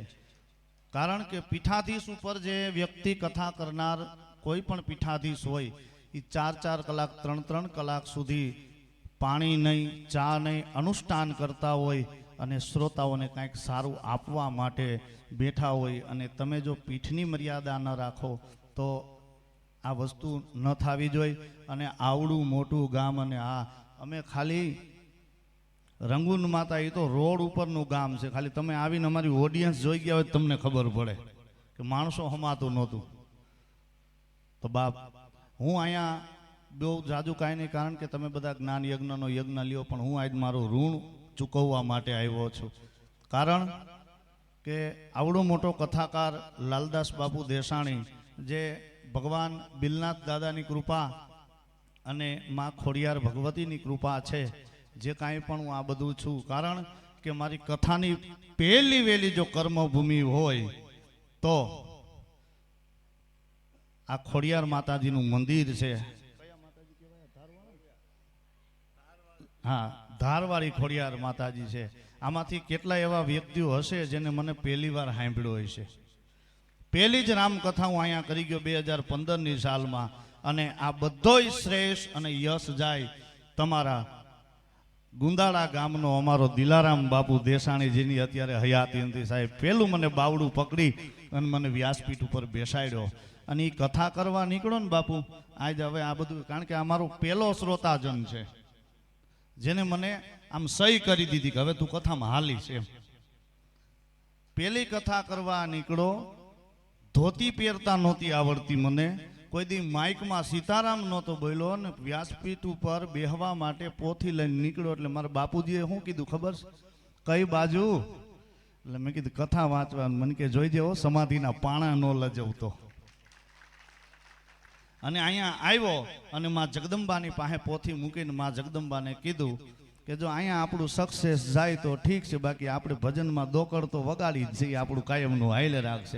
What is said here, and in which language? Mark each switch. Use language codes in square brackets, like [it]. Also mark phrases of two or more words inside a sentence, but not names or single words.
[gu] કારણ કે પીઠાધીશ ઉપર જે વ્યક્તિ કથા કરનાર કોઈ પણ પીઠાધીશ હોય એ 4-4 કલાક 3-3 કલાક સુધી પાણી નહીં, ચા નહીં, અનુષ્ઠાન કરતા હોય અને શ્રોતાઓને કંઈક સારું આપવા માટે બેઠા હોય અને તમે જો પીઠની મર્યાદા ન રાખો તો આ વસ્તુ ન થવી જોઈએ। અને આવડું મોટું ગામ અને આ અમે ખાલી રંગૂન માતા યે તો રોડ ઉપર નુ ગામ સે ખાલી તમે આવીને અમારી ઓડિયન્સ જોઈ ગયા હોય તમને ખબર પડે કે માણસો હમાતું નહોતું। તો બાપ હું અહીંયા બહુ જાજુ કાંઈ નહીં કારણ કે તમે બધા જ્ઞાન યજ્ઞનો યજ્ઞ લ્યો પણ હું આજ મારો ઋણ ચૂકવવા માટે આવ્યો છું। કારણ કે આવડો મોટો કથાકાર લાલદાસ બાપુ દેસાણી જે ભગવાન બિલનાથ દાદાની કૃપા અને માં ખોડિયાર ભગવતીની કૃપા છે જે કાંઈ પણ હું આ બધું છું કારણ કે મારી કથાની પહેલી વેળી જો કર્મભૂમિ હોય તો આ ખોડિયાર માતાજીનું મંદિર છે। હા, ધારવાડી ખોડિયાર માતાજી છે। આમાંથી કેટલા એવા વ્યક્તિઓ હશે જેને મને પહેલી વાર સાંભળ્યો હશે। પહેલી જ રામકથા હું અહીંયા કરી ગયો 2015 ની સાલમાં અને આ બધોય શ્રેષ્ઠ અને યશ જાય તમારા ગુંદાડા ગામનો અમારો દિલારામ બાપુ દેસાણી જેની અત્યારે હયાતી નથી સાહેબ પેલૂ મને બાવડૂ પકડી અને મને વ્યાસપીઠ ઉપર બેસાડ્યો અને ઈ કથા કરવા નિકળો ને બાપુ આજ હવે આ બધું કારણ કે અમારો પેલો શ્રોતાજન છે જેને મને આમ સહી કરી દીધી કે હવે તૂ કથામાં હાલીશ એમ। પેલી કથા કરવા નિકળો ધોતી પેરતા નહોતી આવડતી મને કોઈ દી માઇક મેં સીતારામ નહોતો બોલ્યો ને વ્યાસપીઠ પર બેહવા માટે પોથી લઈને નિકળ્યો એટલે મારા બાપુજીએ શું કીધું ખબર છે કઈ બાજુ એટલે મેં કીધું કથા વાંચવા મને કે જોઈ જેવો સમાધિના પાણા નો લજવતો અને અહીંયા આવ્યો અને માં જગદંબાની પાસે પોથી મૂકીને માં જગદંબાને કીધું કે જો અહીંયા આપણું સક્સેસ જાય તો ઠીક છે બાકી આપણે ભજનમાં દોકડ તો વગાડી જ જઈએ આપણું કાયમનું હાઈલે રાખશે।